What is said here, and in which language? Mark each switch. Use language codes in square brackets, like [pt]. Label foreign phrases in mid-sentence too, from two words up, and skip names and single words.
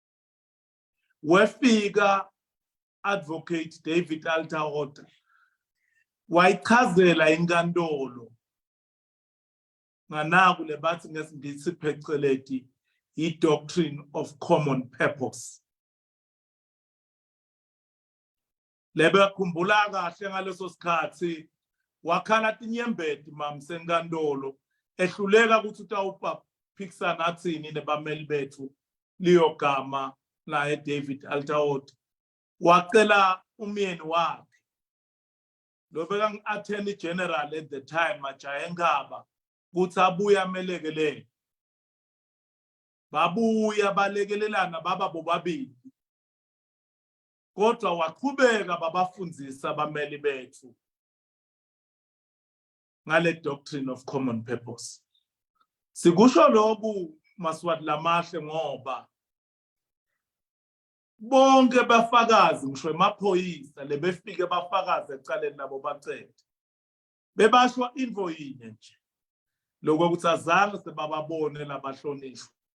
[ss] Wefika advocate David Altawater wayichazela inkantolo nganaku lebathi ngesingisi pheceleti i- [en] doctrine of common purpose. [ss] Lebe khumbula kahle ngaleso sikhathi wakhala tinyembeti Mamsi enkantolo ehluleka ukuthi utawuphikisana athini nebameli bethu Leo Gama naye David Altawater. Wacela umyeni wakhe lo beka [en] attorney general at the time [ss] Majaya Ngaba ukuthi abuye amelekelele. Babuya balekelelana baba bobabili. Kodwa waqhubeka babafundzisa abameli bethu ngale [en] doctrine of common purpose. [ss] Sikusho lokhu Maswati lamahle ngoba bonke bafakazi ngisho emaphoyisa lebefike bafakaze ecaleni nabo Bacede bebashwa info yinye nje lokho ukuthi azange sebababone labahlonishwa